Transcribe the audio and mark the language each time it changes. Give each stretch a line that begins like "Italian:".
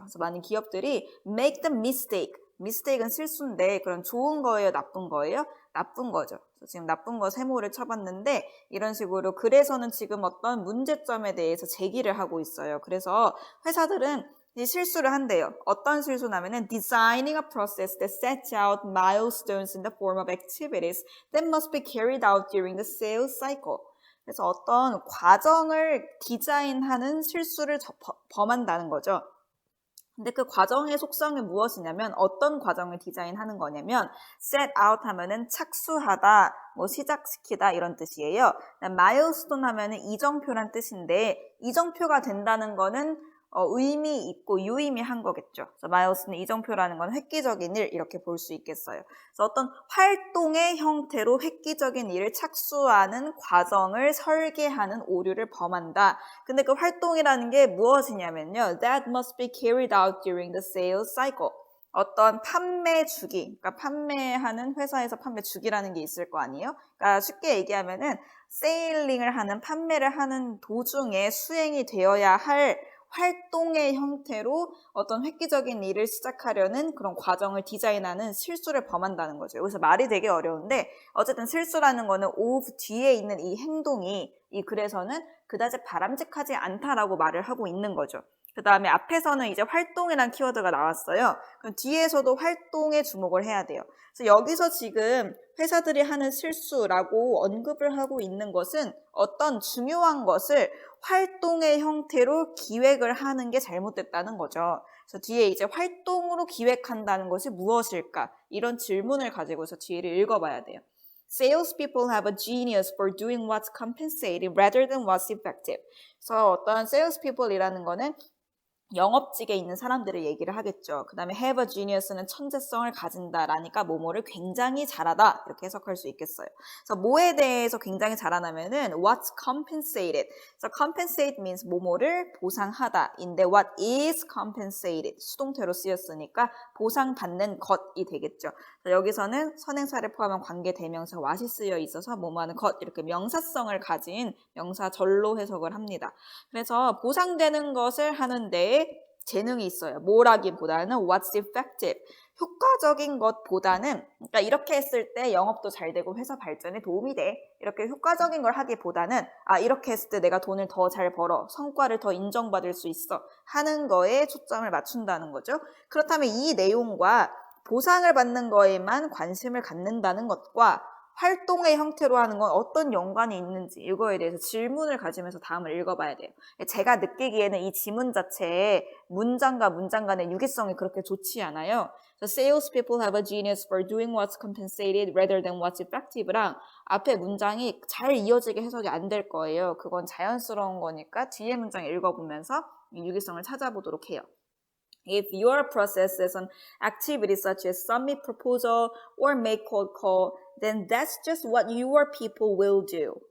Korean: 그래서 많은 기업들이
English: make the mistake,
Korean: mistake은 실수인데 그럼 좋은 거예요, 나쁜 거예요? 나쁜 거죠. 그래서 지금 나쁜 거 세모를 쳐봤는데 이런 식으로 글에서는 지금 어떤 문제점에 대해서 제기를 하고 있어요. 그래서 회사들은 이 실수를 한대요. 어떤 실수냐면은
English: designing a process that sets out milestones in the form of activities that must be carried out during the sales cycle.
Korean: 그래서 어떤 과정을 디자인하는 실수를 범한다는 거죠. 근데 그 과정의 속성이 무엇이냐면 어떤 과정을 디자인하는 거냐면 set out 하면은 착수하다, 뭐 시작시키다 이런 뜻이에요. milestone 하면은 이정표란 뜻인데 이정표가 된다는 거는 의미 있고 유의미한 거겠죠. 그래서 milestone의 이정표라는 건 획기적인 일 이렇게 볼 수 있겠어요. 그래서 어떤 활동의 형태로 획기적인 일을 착수하는 과정을 설계하는 오류를 범한다. 근데 그 활동이라는 게 무엇이냐면요.
English: That must be carried out during the sales cycle.
Korean: 어떤 판매 주기, 그러니까 판매하는 회사에서 판매 주기라는 게 있을 거 아니에요? 그러니까 쉽게 얘기하면은 세일링을 하는, 판매를 하는 도중에 수행이 되어야 할 활동의 형태로 어떤 획기적인 일을 시작하려는 그런 과정을 디자인하는 실수를 범한다는 거죠. 여기서 말이 되게 어려운데 어쨌든 실수라는 거는 of 뒤에 있는 이 행동이 이 글에서는 그다지 바람직하지 않다라고 말을 하고 있는 거죠. 그 다음에 앞에서는 이제 활동이란 키워드가 나왔어요. 그럼 뒤에서도 활동에 주목을 해야 돼요. 그래서 여기서 지금 회사들이 하는 실수라고 언급을 하고 있는 것은 어떤 중요한 것을 활동의 형태로 기획을 하는 게 잘못됐다는 거죠. 그래서 뒤에 이제 활동으로 기획한다는 것이 무엇일까? 이런 질문을 가지고서 뒤를 읽어봐야 돼요.
English: Salespeople have a genius for doing what's compensating rather than what's effective.
Korean: 그래서 어떤 salespeople이라는 거는 영업직에 있는 사람들을 얘기를 하겠죠. 그 다음에 have a genius는 천재성을 가진다라니까 뭐뭐를 굉장히 잘하다 이렇게 해석할 수 있겠어요. 그래서 뭐에 대해서 굉장히 잘하냐면은
English: what's compensated.
Korean: 그래서 compensate means 뭐뭐를 보상하다인데
English: what is compensated
Korean: 수동태로 쓰였으니까 보상받는 것이 되겠죠. 여기서는 선행사를 포함한 관계 대명사 what이 쓰여 있어서 뭐뭐하는 것 이렇게 명사성을 가진 명사절로 해석을 합니다. 그래서 보상되는 것을 하는데 재능이 있어요. 뭐라기보다는
English: what's effective.
Korean: 효과적인 것보다는 그러니까 이렇게 했을 때 영업도 잘 되고 회사 발전에 도움이 돼. 이렇게 효과적인 걸 하기보다는 이렇게 했을 때 내가 돈을 더 잘 벌어. 성과를 더 인정받을 수 있어. 하는 거에 초점을 맞춘다는 거죠. 그렇다면 이 내용과 보상을 받는 거에만 관심을 갖는다는 것과 활동의 형태로 하는 건 어떤 연관이 있는지 이거에 대해서 질문을 가지면서 다음을 읽어봐야 돼요. 제가 느끼기에는 이 지문 자체에 문장과 문장 간의 유기성이 그렇게 좋지 않아요.
English: So salespeople have a genius for doing what's compensated rather than what's effective랑
Korean: 앞에 문장이 잘 이어지게 해석이 안 될 거예요. 그건 자연스러운 거니까 뒤에 문장 읽어보면서 이 유기성을 찾아보도록 해요.
English: If your process is an activity such as submit proposal or make cold call, then that's just what your people will do.